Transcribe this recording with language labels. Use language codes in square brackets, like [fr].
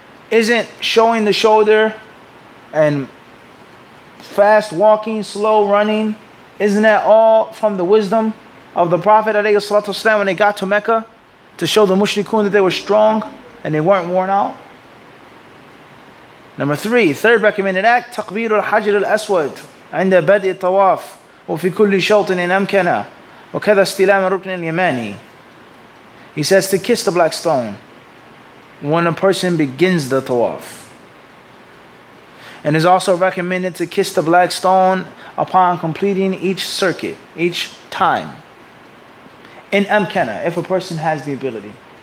[en] Isn't showing the shoulder and fast walking, slow running, isn't that all from the wisdom of the Prophet ﷺ when they got to Mecca to show the mushrikun that they were strong and they weren't worn out? Number 3, third recommended act, [ar] تقبيل الحجر الأسود عند بدء الطواف وفي كل شوط إن أمكن وكذا استلام الركن اليماني. [en] He says to kiss the black stone when a person begins the tawaf. And it's also recommended to kiss the black stone upon completing each circuit, each time. [ar] In amkana, [en] if a person has the ability.